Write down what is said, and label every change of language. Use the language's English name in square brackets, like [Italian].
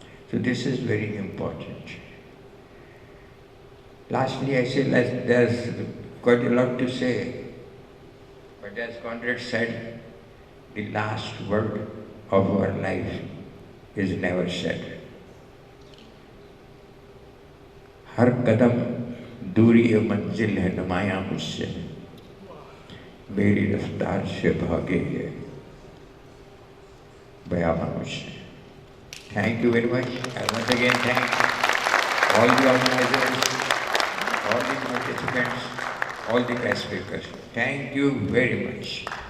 [English] So this is very important. Lastly, I say there's quite a lot to say, but as Conrad said, the last word of our life is never said. [Hindi] हर कदम दूरी मंजिल है नुमायां मुझसे, मेरी रफ्तार से भागे है बयाबा मुझसे. [English] Thank you very much. I once again thank all the organizers, all the participants, all the guest speakers. Thank you very much.